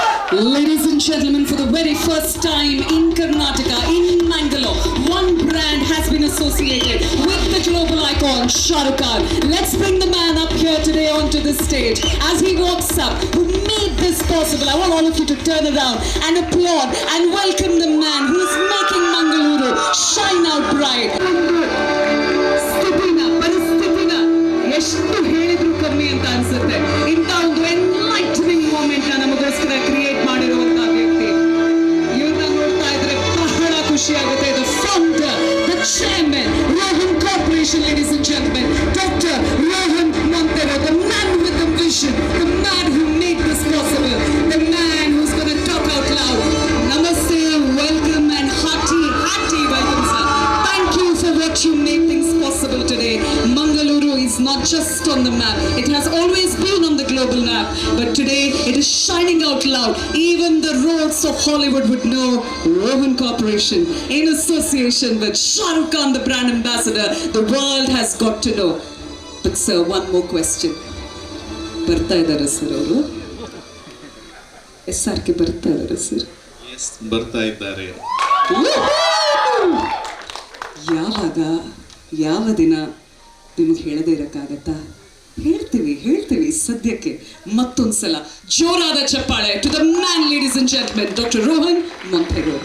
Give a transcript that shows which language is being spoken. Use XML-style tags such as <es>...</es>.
<en>Ladies and gentlemen, for the very first time in Karnataka, in Mangalore, one brand has been associated with the global icon Shah Rukh Khan. Let's bring the man up here today onto the stage. As he walks up, who made this possible, I want all of you to turn around and applaud and welcome the man who's making Mangaluru shine out bright.</en> <kn>ಪರಿಸ್ಥಿತಿನ ಎಷ್ಟು ಹೇಳಿದ್ರು ಕಮ್ಮಿ ಅಂತ ಅನ್ಸುತ್ತೆ. ಇಂಥ ಒಂದು</kn> <en>enlightening moment</en> <kn>ನಮಗೋಸ್ಕರ create ಮಾಡಿರುವಂತಹ ವ್ಯಕ್ತಿ. ಇವ್ರನ್ನ ನೋಡ್ತಾ ಇದ್ರೆ ಬಹಳ ಖುಷಿ ಆಗುತ್ತೆ.</kn> <en>The founder, the chairman, Rohan Corporation, ladies and gentlemen, Dr. Rohan Montero, the man with the vision, the man who made this possible, the man who's going to talk out loud. Namaste, welcome and hearty welcome, sir. Thank you for what you made things possible today. Mangaluru is not just on the map. It has always been on the global map. But today it is shining out loud. Even the roads of Hollywood would know Rohan Corporation in association with Shah Rukh Khan, the brand ambassador. The world has got to know. But sir, one more question.</en> <kn>ಬರ್ತಾ ಇದ್ದಾರೆ sir ಅವರು? SRK ಬರ್ತಾ ಇದ್ದಾರೆ sir? S, ಬರ್ತಾ ಇದ್ದಾರೆ. ಯಾವಾಗ ಯಾವ ದಿನ ನಿಮಗೆ ಹೇಳದೇ ಇರಕ್ಕಾಗತ್ತಾ? ಹೇಳ್ತೀವಿ ಸದ್ಯಕ್ಕೆ ಮತ್ತೊಂದ್ಸಲ ಜೋರಾದ ಚಪ್ಪಾಳೆ</kn> <en>to the man, ladies and gentlemen,</en> <kn>doctor Rohan ಮೊಂಟೆರೋ.</kn>